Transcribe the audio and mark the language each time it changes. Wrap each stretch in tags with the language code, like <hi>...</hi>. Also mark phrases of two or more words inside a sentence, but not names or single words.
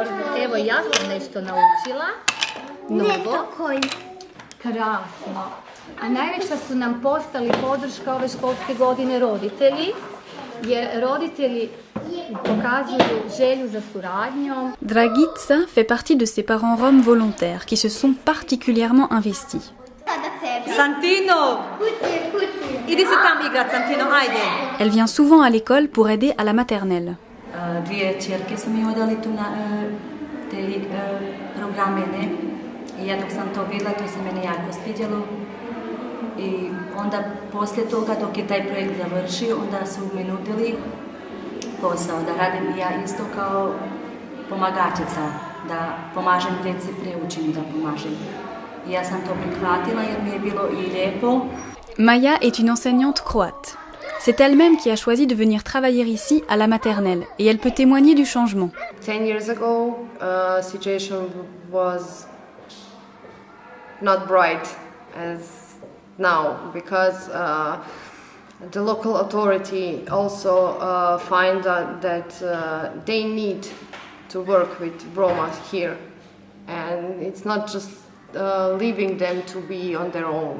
<hr>Evo, ja sam nešto naučila. Novo. Krasno. A najveća su nam postali podrška ove školske godine roditelji, jer roditelji pokazuju želju za suradnjom.</hr> <fr>Dragica fait partie de ces parents roms volontaires qui se sont particulièrement investis.</fr> <hr>Santino! Idi se tam igrat, Santino, ajde!</hr> <fr>Elle vient souvent à l'école pour aider à la maternelle.</fr> <hr>Dvije čerke su mi odali tu na te programe, ne? I ja dok sam to vidjela, to se meni jako svidjelo. I onda poslije toga, dok je taj projekt završio, onda su mi nudili posao da radim i ja isto kao pomagačica, da pomažem djeci prije učenju, da pomažem. I ja sam to prihvatila jer mi je bilo i lijepo.</hr> <fr>Maya est une enseignante croate. C'est elle-même qui a choisi de venir travailler ici à la maternelle et elle peut témoigner du changement.</fr> <en>10 years ago, situation was not bright as now because the local authority also find that they need to work with Roma here, and it's not just leaving them to be on their own.</en>